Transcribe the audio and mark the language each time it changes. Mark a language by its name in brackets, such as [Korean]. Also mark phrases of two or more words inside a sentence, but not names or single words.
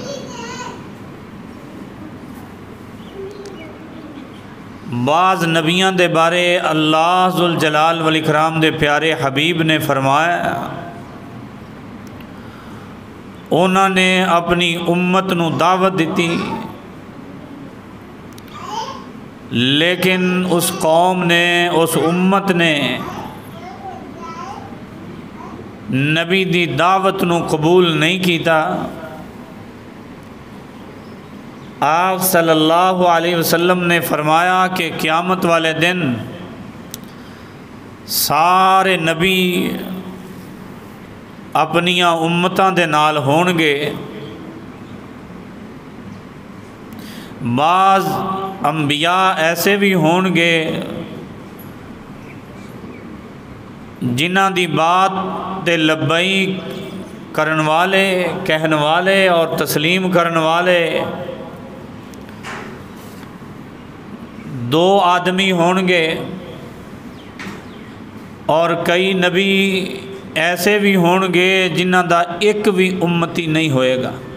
[Punjabi] بعض نبیاں دے بارے اللہ ذوالجلال والاکرام دے پیارے حبیب نے فرمایا، انہوں نے اپنی امت نو دعوت دیتی، لیکن اس قوم نے، اس امت نے نبی دی دعوت نو قبول نہیں کیتا۔ آپ [Arabic] صلی اللہ علیہ وسلم [Punjabi] نے فرمایا کہ قیامت والے دن سارے نبی اپنیاں امتاں دے نال ہون گے، بعض انبیاء ایسے بھی ہون گے جنہاں دی بات تے لبیک کرن والے، کہن والے اور تسلیم کرن والے دو آدمی ہون گے، اور کئی نبی ایسے بھی ہون گے جنہاں دا ایک بھی امتی نہیں ہوئے گا،